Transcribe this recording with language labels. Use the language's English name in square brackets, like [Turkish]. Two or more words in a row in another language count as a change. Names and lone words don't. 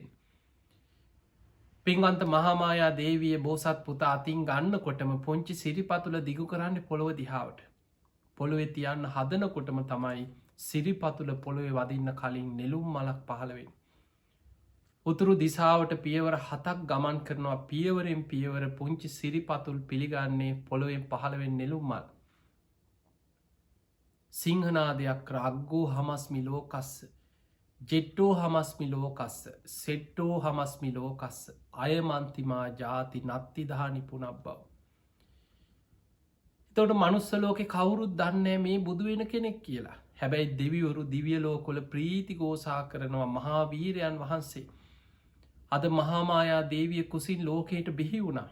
[Sinhala] පින්වන්ත මහාමායා දේවිය බෝසත් පුතා අතින් ගන්න කොටම පොංචි සිරිපතුල දිගු කරන්න පොළොව දිහාවට. පොළොවෙ තියන්න හදනකොටම තමයි සිරිපතුල පොළොවෙ වදින්න කලින් නෙළුම් මලක් පහළවෙන්. උතුරු දිසාවට පියවර 7ක් ගමන් කරනවා. පියවරෙන් පියවර පුංචි සිරිපතුල් පිළිගන්නේ පොළොවෙන් පහළ වෙන නෙළුම් මල්. [Pali] සිංහනාදයක් රග්ගෝ හමස්මි ලෝකස්ස ජෙට්ටෝ හමස්මි ලෝකස්ස සෙට්ටෝ හමස්මි ලෝකස්ස අයමන්තිමා ජාති නත්තිදහනි පුනක් බව. [Sinhala] එතවට මනුස්ස ලෝකෙ කවුරුත් දන්නේ මේ බුදු වෙන කෙනෙක් කියලා. හැබැයි දෙවිවරු දිවිය ලෝකොල ප්‍රීති ගෝසා කරනවා මහාවීරයන් වහන්සේ. අද මහාමායා දේවිය කුසින් ලෝකයට බිහි වුණා.